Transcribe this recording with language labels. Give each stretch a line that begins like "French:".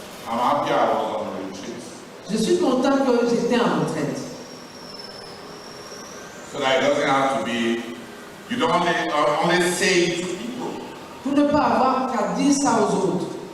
English: I'm happy I was on a retreat.
French: Je suis content que j'étais en retraite.
English: So that it doesn't have to be, you don't only say it to people.
French: Pour ne pas avoir qu'à dire ça aux autres.